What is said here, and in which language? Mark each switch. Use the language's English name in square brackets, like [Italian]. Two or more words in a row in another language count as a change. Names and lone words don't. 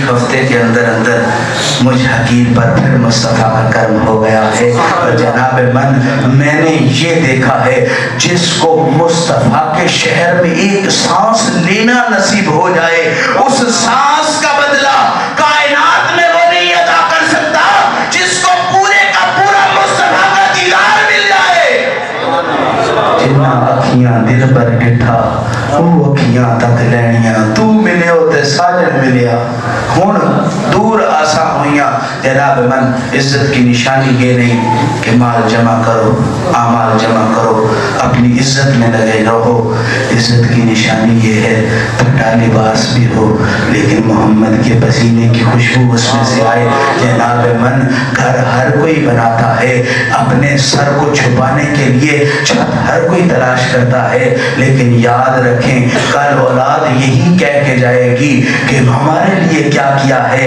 [Urdu] ہفتے کے اندر مجھ حقیر پر پھر مصطفیٰ کا کرم ہو گیا ہے، اور جناب من میں نے یہ دیکھا ہے جس کو مصطفیٰ کے شہر میں ایک سانس لینا نصیب ہو جائے اس سانس کا بدلہ کائنات میں وہ نہیں ادا کر سکتا جس کو پورے کا پورا مصطفیٰ کا دیدار مل جائے۔ [Punjabi] جنہاں اکھیاں دل پر ڈٹھا وہ اکھیاں تک لینیاں تو ملے ہوتے ساجن ملیا ہن دور آسا ہویا [Urdu] جناب من عزت کی نشانی یہ نہیں کہ مال جمع کرو اعمال جمع کرو اپنی عزت میں لگے رہو. عزت کی نشانی یہ ہے پھٹا لباس بھی ہو لیکن محمد کے پسینے کی خوشبو اس میں سے آئے. جناب من گھر ہر کوئی بناتا ہے، اپنے سر کو چھپانے کے لیے چھت ہر کوئی تلاش کرتا ہے، لیکن یاد رکھیں کل اولاد یہی کہہ کے جائے گی کہ ہمارے لیے کیا کیا ہے.